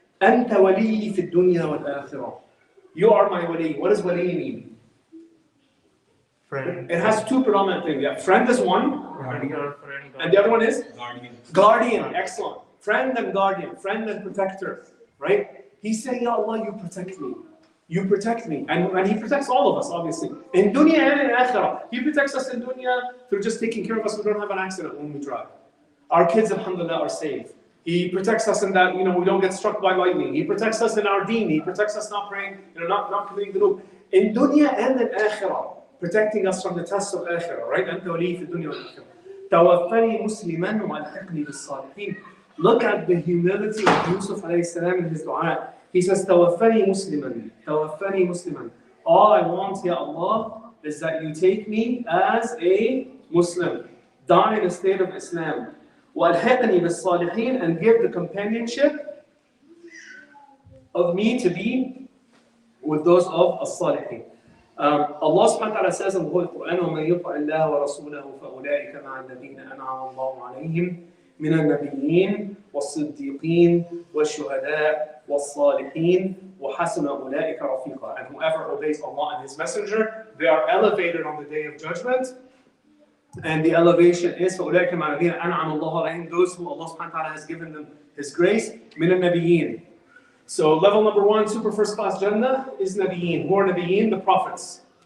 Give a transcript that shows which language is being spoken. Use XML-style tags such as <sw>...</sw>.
<ar>أنت ولي في الدنيا والآخرة.</ar> <en>You are my wali. What does wali mean? Friend. It has two predominant things. Yeah, friend is one, and the other one is guardian. Excellent. Friend and guardian, friend and protector. Right? He's saying, Ya Allah, you protect me. You protect me. And He protects all of us, obviously. In dunya and in akhirah. He protects us in dunya through just taking care of us. We don't have an accident when we drive. Our kids, alhamdulillah, are safe. He protects us in that, we don't get struck by lightning. He protects us in our deen. He protects us not praying, not committing dhunub. In dunya and in akhirah. Protecting us from the tests of akhirah, right?</en> <ar>أنت ولي في الدنيا والآخرة. توفني مسلما وألحقني بالصالحين.</ar> <en>Look at the humility of Yusuf alayhi salam in his dua. He says,</en> <ar>توفني مسلما.</ar> <en>All I want, Ya Allah, is that you take me as a Muslim, die in a state of Islam.</en> <ar>وألحقني بالصالحين,</ar> <en>and give the companionship of me to be with those of as-salihin. Allah subhanahu wa ta'ala says in the Holy Quran,</en> <ar>وَمَنْ يُطِعِ اللَّهَ وَرَسُولَهُ فَأُولَٰئِكَ مَعَ الَّذِينَ أَنْعَمَ اللَّهُ عَلَيْهِمْ مِنَ النَّبِيِّينَ وَالصِّدِّيقِينَ وَالشُّهَدَاءِ وَالصَّالِحِينَ وَحَسُنَ أُولَٰئِكَ رَفِيقًا.</ar> <en>And whoever obeys Allah and His Messenger, they are elevated on the Day of Judgment. And the elevation is</en> <ar>فَأُولَٰئِكَ مَعَ الَّذِينَ أَنْعَمَ اللَّهُ عَلَيْهِمْ,</ar> <en>those who Allah subhanahu wa ta'ala has given them His grace,</en> <ar>مِنَ النَّبِيِّينَ.</ar> <en>So level number one, super first class Jannah, is Nabiyeen. Who are Nabiyeen? The prophets.</en>